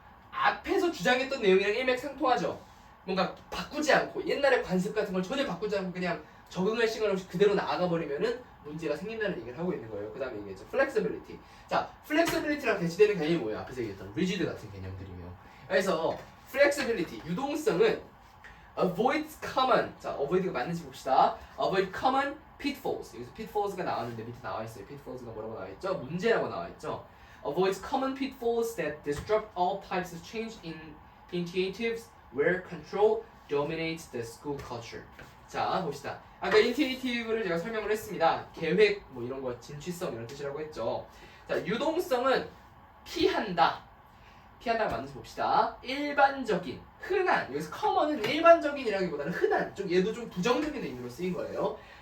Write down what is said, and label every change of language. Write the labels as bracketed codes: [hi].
[ko] 앞에서 주장했던 내용이랑 일맥상통하죠. 뭔가 바꾸지 않고 옛날의 관습 같은 걸 전혀 바꾸지 않고 그냥 적응할 시간 없이 그대로 나아가 버리면은 문제가 생긴다는 얘기를 하고 있는 거예요. 그 다음에 얘기했죠. flexibility. 자, flexibility랑 대치되는 개념이 뭐야? 앞에서 얘기했던 rigid 같은 개념들이에요. 그래서 flexibility, 유동성은 [en] avoid common. [ko] 자, avoid가 맞는지 봅시다. [en] avoid common pitfalls. [ko] 여기서 pitfalls가 나왔는데 밑에 나와 있어요. pitfalls가 뭐라고 나와 있죠? 문제라고 나와 있죠. [en] avoids common pitfalls that disrupt all types of change in initiatives where control dominates the school culture. [ko] 자, 봅시다. 아까 initiative를 제가 설명을 했습니다. 계획 뭐 이런 거 진취성 이런 뜻이라고 했죠. 자, 유동성은 피한다가 맞는지 봅시다. 일반적인, 흔한, 여기서 common은 일반적인이라기보다는 흔한, 얘도 좀 부정적인 의미로 쓰인 거예요.